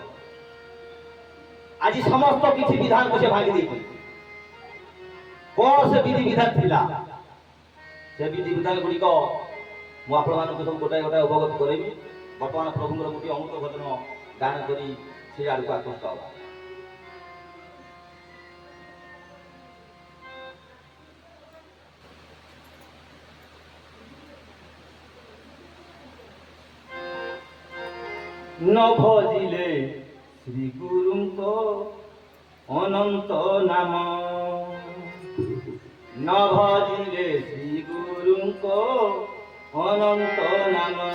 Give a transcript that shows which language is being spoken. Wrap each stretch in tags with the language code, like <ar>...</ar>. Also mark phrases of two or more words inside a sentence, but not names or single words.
<or>ଆଜି ସମସ୍ତ କିଛି ବିଧାନକୁ ସେ ଭାଙ୍ଗି ଦେଇଛନ୍ତି। କ'ଣ ସେ ବିଧି ବିଧାନ ଥିଲା? ସେ ବିଧି ବିଧାନ ଗୁଡ଼ିକ ମୁଁ ଆପଣମାନଙ୍କୁ ସବୁ ଗୋଟାଏ ଗୋଟାଏ ଅବଗତ କରାଇବି। ବର୍ତ୍ତମାନ ପ୍ରଭୁଙ୍କର ଗୋଟିଏ ଅମୃତ ଭଜନ ଗାନ କରି ସେ ଆଡ଼କୁ ଆକୃଷ୍ଟ ହେବା। ନ ଭଜିଲେ ଶ୍ରୀ ଗୁରୁଙ୍କ ଅନନ୍ତ ନାମ, ନ ଭଜିଲେ ଶ୍ରୀ ଗୁରୁଙ୍କ ଅନନ୍ତ ନାମ,</or>